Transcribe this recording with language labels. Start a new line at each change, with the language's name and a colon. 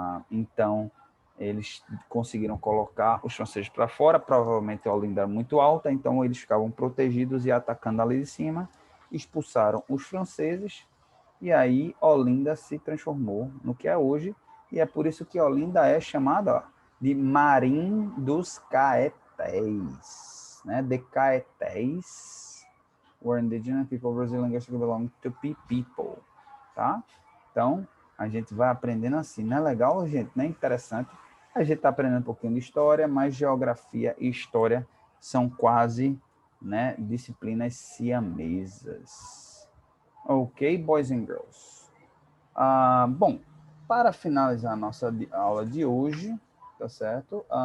Portuguese: Então, eles conseguiram colocar os franceses para fora, provavelmente a Olinda era muito alta, então eles ficavam protegidos e atacando ali de cima, expulsaram os franceses, e aí Olinda se transformou no que é hoje, e é por isso que Olinda é chamada de Marim dos Caetés, né?
English: De Caetés were indigenous people Brazilian belong to people, tá?
Portuguese: Então, a gente vai aprendendo assim. Não é legal, gente? Não é interessante? A gente está aprendendo um pouquinho de história, mas geografia e história são quase, né, disciplinas siamesas.
English: Ok, boys and girls?
Portuguese: Bom, para finalizar a nossa aula de hoje, tá certo?